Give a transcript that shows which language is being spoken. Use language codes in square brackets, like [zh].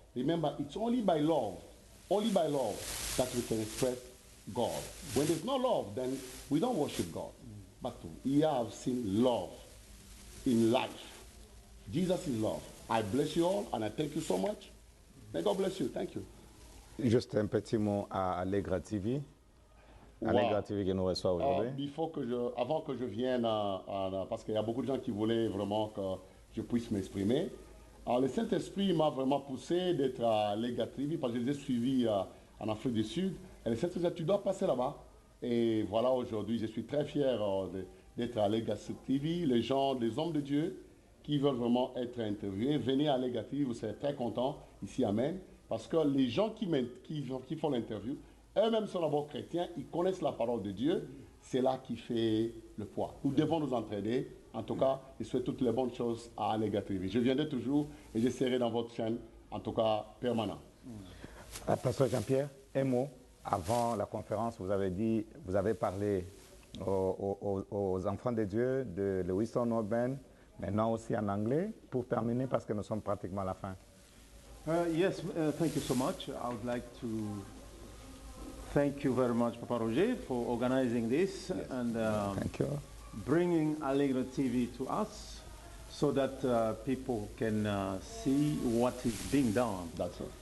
[en] Remember, it's only by love that we can express God. When there's no love, then we don't worship God. But here I've seen love in life. Jesus is love. I bless you all, and I thank you so much. May God bless you. Thank you. [fr] Juste un petit mot à Allegra TV. Allegra TV qui nous reçoit aujourd'hui. Avant que je vienne, parce qu'il y a beaucoup de gens qui voulaient vraiment que je puisse m'exprimer. Le Saint-Esprit m'a vraiment poussé d'être à Allegra TV parce que je les ai suivis en Afrique du Sud. Et le Saint-Esprit, tu dois passer là-bas. Et voilà, aujourd'hui, je suis très fier d'être à Allegra TV. Les hommes de Dieu qui veulent vraiment être interviewés, venez à Allegra TV, vous serez très contents ici, amen. Parce que les gens qui font l'interview, eux-mêmes sont d'abord chrétiens, ils connaissent la parole de Dieu, c'est là qui fait le poids. Nous devons nous entraider. En tout cas, je souhaite toutes les bonnes choses à Allegra TV. Je viendrai toujours et je serai dans votre chaîne, en tout cas permanent. Pasteur Jean-Pierre, un mot. Avant la conférence, vous avez parlé aux enfants de Dieu de Lewiston Norben, maintenant aussi en anglais, pour terminer parce que nous sommes pratiquement à la fin. [en] Yes, thank you so much. I would like to thank you very much, Papa Roger, for organizing this and thank you. Bringing Allegra TV to us so that people can see what is being done. That's it.